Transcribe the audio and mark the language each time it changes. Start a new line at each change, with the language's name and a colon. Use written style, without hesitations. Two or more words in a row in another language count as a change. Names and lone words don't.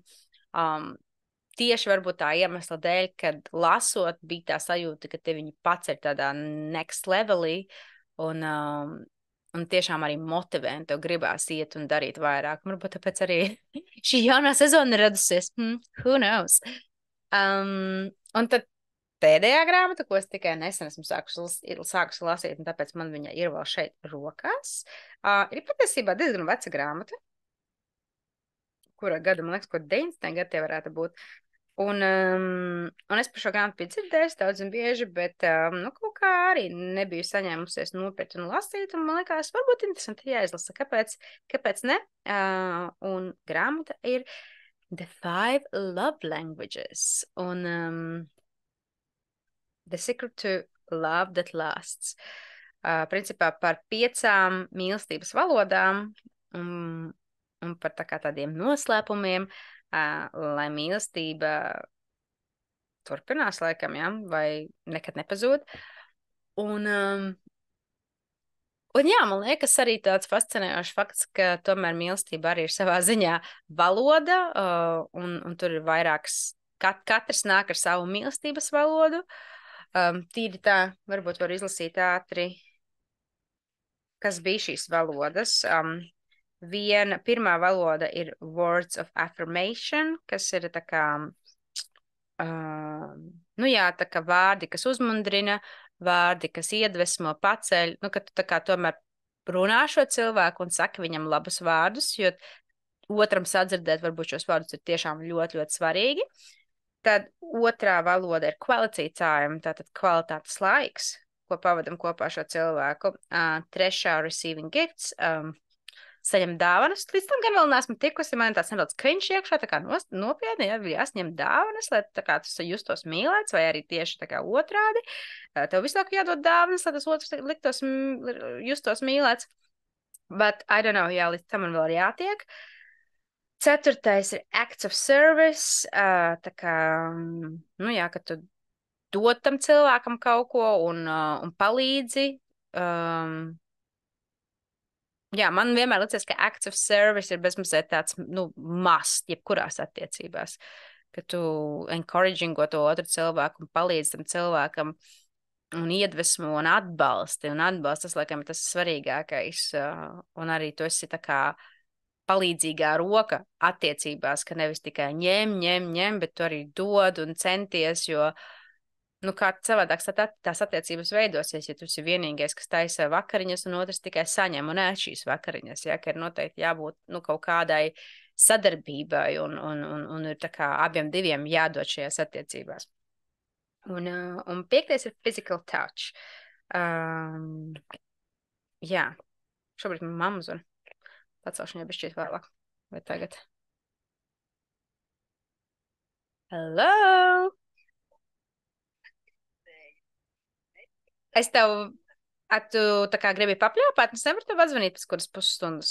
Latvian: Tieši varbūt tā iemesla dēļ, kad lasot, bija tā sajūta, ka te viņi pats ir tādā
English: next levelī
Latvian: un tiešām arī motivē, un tev gribās iet un darīt vairāk. Varbūt tāpēc arī šī jaunā sezona radusies.
English: Who knows?
Latvian: Un tad pēdējā grāmata, ko es tikai nesen esmu sākusi lasīt, un tāpēc man viņa ir vēl šeit rokās, ir patiesībā diezgan veca grāmata, kura gada, man liekas, ko 90. gadi tie varētu būt. Un es par šo grāmatu biju dzirdējusi daudz un bieži, bet kaut kā arī nebiju saņēmusies nopietni un lasīt, un man liekas, varbūt interesanti jāizlasa, kāpēc ne? Un grāmata ir The 5 Love Languages un The Secret to Love That Lasts. Principā par 5 mīlestības valodām un par tādiem noslēpumiem, lai mīlestība turpinās laikam, ja? Vai nekad nepazūd. Un jā, man liekas arī tāds fascinējošs fakts, ka tomēr mīlestība arī ir savā ziņā valoda, un tur ir vairākas, katrs nāk ar savu mīlestības valodu. Tīri tā, varbūt var izlasīt ātri, kas bija šīs valodas. Pirmā valoda ir
English: words of affirmation,
Latvian: kas ir tā kā, tā kā vārdi, kas uzmundrina, vārdi, kas iedvesmo, paceļ, ka tu tā kā tomēr runā šo cilvēku un saka viņam labus vārdus, jo otram sadzirdēt varbūt šos vārdus ir tiešām ļoti, ļoti svarīgi. Tad otrā valoda ir
English: quality time,
Latvian: tātad kvalitātes laiks, ko pavadam kopā šo cilvēku. Trešā
English: receiving gifts,
Latvian: saņem dāvanas. Līdz tam gan vēl neesmu tikusi, man tāds nedaudz cringe iekšā, tā kā nopietni, ja jāsņem dāvanas, lai tā kā tu justos mīlēts, vai arī tieši tā kā otrādi. Tev visu laiku jādod dāvanas, lai tas otrs justos mīlēts.
English: But I don't know,
Latvian: jā, līdz tam man vēl jātiek. Ceturtais ir
English: acts of service,
Latvian: tā kā, ka tu dod tam cilvēkam kaut ko un palīdzi. Jā, man vienmēr liekas, ka
English: acts of service
Latvian: ir bezmazliet tāds, must, jebkurās attiecībās, ka tu encouragingo to otru cilvēku un palīdz tam cilvēkam un iedvesmo un atbalsti, tas, laikam, tas svarīgākais, un arī tu esi tā kā palīdzīgā roka attiecībās, ka nevis tikai ņem, bet tu arī dod un centies, jo kā savādāk tās attiecības veidosies, ja tu esi vienīgais, kas taisa vakariņas, un otrs tikai saņem un ēd šīs vakariņas, ja, ka ir noteikti jābūt kaut kādai sadarbībai, un ir tā kā abiem diviem jādod šajās attiecībās. Un 5. ir
English: physical touch.
Latvian: Jā, šobrīd man mamma zvan. Pacelšu viņai bišķīt vēlāk. Vai tagad? Hello! Es tev, tu tā kā gribi papļāpāt, es nevaru tev atzvanīt pēc kuras pusstundas.